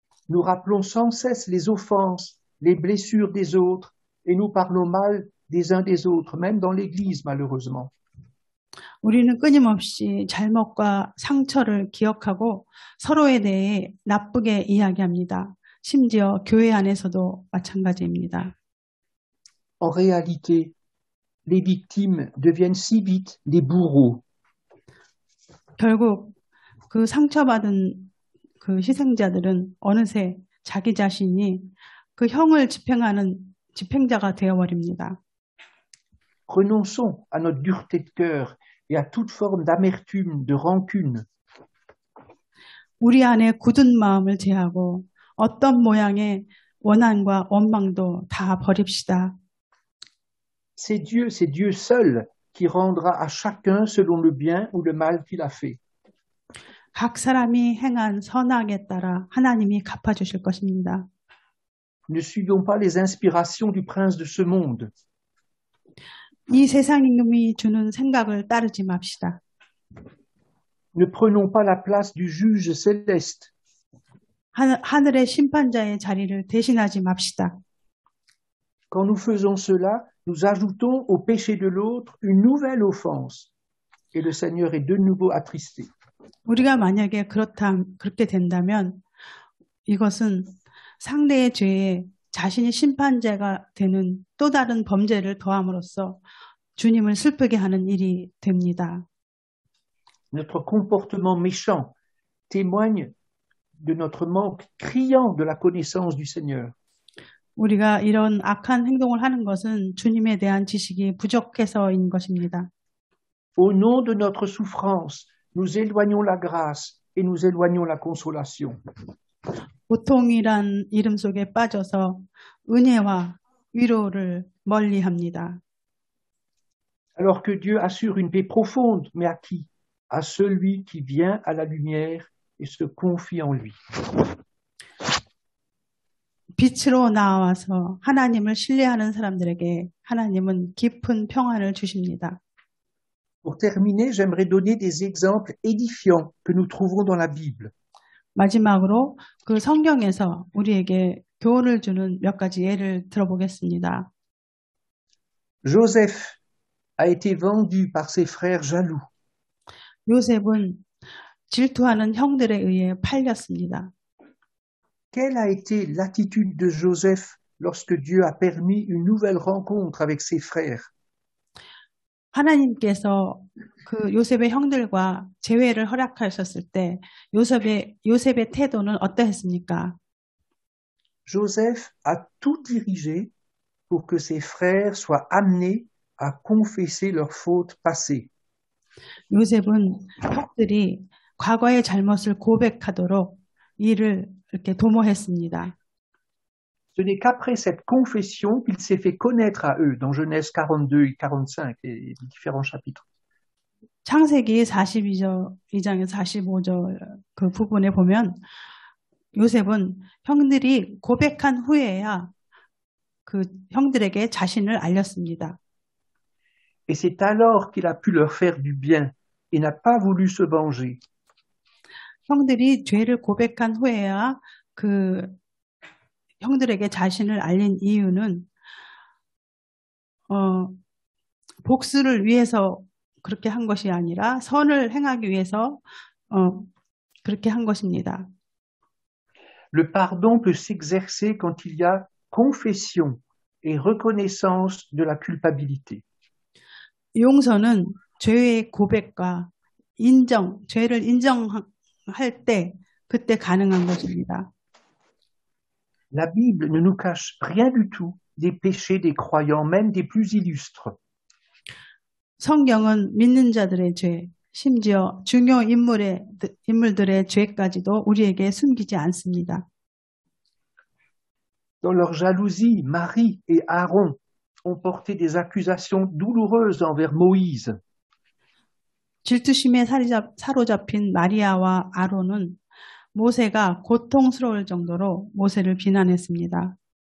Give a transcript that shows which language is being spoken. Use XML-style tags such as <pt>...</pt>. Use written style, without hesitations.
<fr>Nous rappelons sans cesse les offenses, les blessures des autres et nous parlons mal des uns des autres, même dans l'Église malheureusement.</fr> <ko>우리는 끊임없이 잘못과 상처를 기억하고 서로에 대해 나쁘게 이야기합니다. 심지어 교회 안에서도 마찬가지입니다.</ko> <fr>En réalité, les victimes deviennent si vite des bourreaux.</fr> <ko>결국 그 상처받은 그 희생자들은 어느새 자기 자신이 그 형을 집행하는 집행자가 되어버립니다.</ko> <fr>Renonçons à notre dureté de cœur et à toute forme d'amertume, de rancune.</fr> <ko>우리 안에 굳은 마음을 제하고 어떤 모양의 원한과 원망도 다 버립시다.</ko> <fr>C'est Dieu seul qui rendra à chacun selon le bien ou le mal qu'il a fait.</fr> <ko>각 사람이 행한 선악에 따라 하나님이 갚아주실 것입니다.</ko> <fr>Ne suivons pas les inspirations du prince de ce monde.</fr> <ko>이 세상이 주는 생각을 따르지 맙시다.</ko> <fr>Ne prenons pas la place du juge céleste.</fr> <ko>하늘의 심판자의 자리를 대신하지 맙시다.</ko> <fr>Quand nous faisons cela, nous ajoutons au péché de l'autre une nouvelle offense. Et le Seigneur est de nouveau attristé.</fr> <ko>우리가 만약에 그렇게 된다면 이것은 상대의 죄에 자신이 심판자가 되는 또 다른 범죄를 더함으로써 주님을 슬프게 하는 일이 됩니다.</ko> <fr>Notre comportement méchant témoigne de notre manque criant de la connaissance du Seigneur.</fr> <ko>우리가 이런 악한 행동을 하는 것은 주님에 대한 지식이 부족해서인 것입니다.</ko> <fr>Au nom de notre souffrance, nous éloignons la grâce et nous éloignons la consolation.</fr> <ko>고통이란 이름 속에 빠져서 은혜와 위로를 멀리합니다.</ko> <fr>Alors que Dieu assure une paix profonde, mais à qui? À celui qui vient à la lumière et se confie en lui.</fr> <ko>빛으로 나와서 하나님을 신뢰하는 사람들에게 하나님은 깊은 평안을 주십니다.</ko> <fr>Pour terminer, j'aimerais donner des exemples édifiants que nous trouvons dans la Bible.</fr> <ko>마지막으로 그 성경에서 우리에게 교훈을 주는 몇 가지 예를 들어보겠습니다.</ko> <fr>Joseph a été vendu par ses frères jaloux.</fr> <ko>요셉은 질투하는 형들에 의해 팔렸습니다.</ko> <fr>Quelle a été l'attitude de Joseph lorsque Dieu a permis une nouvelle rencontre avec ses frères?</fr> <ko>하나님께서 그 요셉의 형들과 재회를 허락하셨을 때 요셉의 태도는 어떠했습니까?</ko> <fr>Joseph a tout dirigé pour que ses frères soient amenés à confesser leurs fautes passées.</fr> <ko>요셉은 형들이 과거의 잘못을 고백하도록 이를 이렇게 도모했습니다.</ko> <fr>Ce n'est qu'après cette confession qu'il s'est fait connaître à eux, dans Genèse 42 et 45, et les différents chapitres.</fr> <ko>창세기 42장에서 45절 그 부분에 보면 요셉은 형들이 고백한 후에야 그 형들에게 자신을 알렸습니다.</ko> <fr>Et c'est alors qu'il a pu leur faire du bien et n'a pas voulu se venger.</fr> <ko>형들이 죄를 고백한 후에야 그 형들에게 자신을 알린 이유는 복수를 위해서 그렇게 한 것이 아니라 선을 행하기 위해서 그렇게 한 것입니다.</ko> <fr>Le pardon peut s'exercer quand il y a confession et reconnaissance de la culpabilité.</fr> <ko>용서는 죄의 고백과 인정, 죄를 인정할 때 그때 가능한 것입니다.</ko> <fr>La Bible ne nous cache rien du tout des péchés des croyants, même des plus illustres.</fr> <ko>성경은 믿는 자들의 죄, 심지어 중요 인물들의 죄까지도 우리에게 숨기지 않습니다.</ko> <fr>Dans leur jalousie, Marie et Aaron ont porté des accusations douloureuses envers Moïse.</fr> <ko>질투심에 사로잡힌 마리아와 아론은 모세가 고통스러울 정도로 모세를 비난했습니다.</ko>